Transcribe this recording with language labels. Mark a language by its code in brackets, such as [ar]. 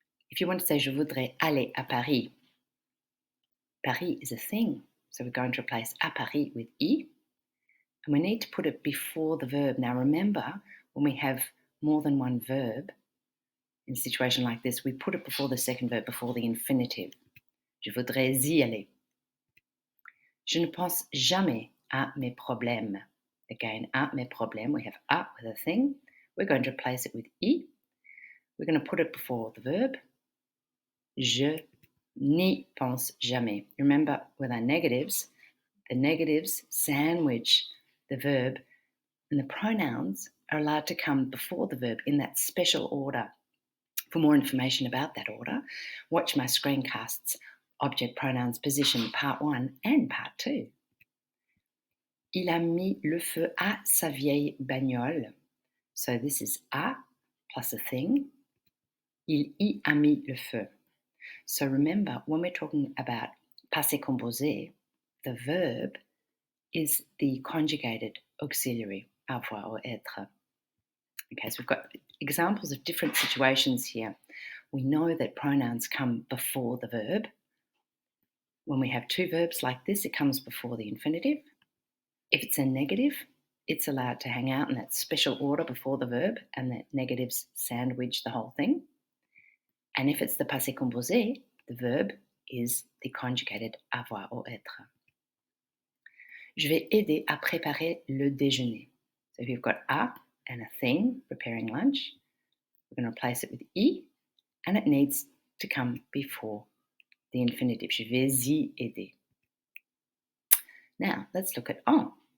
[en] If you want to say [fr] je voudrais aller à Paris, [en] Paris is a thing. So we're going to replace à Paris with I. And we need to put it before the verb. Now remember, when we have more than one verb, in a situation like this, we put it before the second verb, before the infinitive. [fr] Je voudrais y aller. Je ne pense jamais à mes problèmes. [en] Again, à mes problèmes, we have à with a thing. We're going to replace it with I. We're going to put it before the verb. [fr] Je n'y pense jamais. [en] Remember, with our negatives, the negatives sandwich the verb, and the pronouns are allowed to come before the verb in that special order. For more information about that order, watch my screencasts, Object Pronouns Position Part 1 and Part 2. [fr] Il a mis le feu à sa vieille bagnole. [en] So this is à plus a thing. [fr] Il y a mis le feu. [en] So remember, when we're talking about passé composé, the verb is the conjugated auxiliary, avoir or être. Okay, so we've got examples of different situations here. We know that pronouns come before the verb. When we have two verbs like this, it comes before the infinitive. If it's a negative, it's allowed to hang out in that special order before the verb, and the negatives sandwich the whole thing. And if it's the passé composé, the verb is the conjugated avoir or être. [fr] Je vais aider à préparer le déjeuner. [en] So if you've got a and a thing, preparing lunch, we're going to replace it with I, and it needs to come before the infinitive. [fr] Je vais y aider. [en] Now, let's look at en.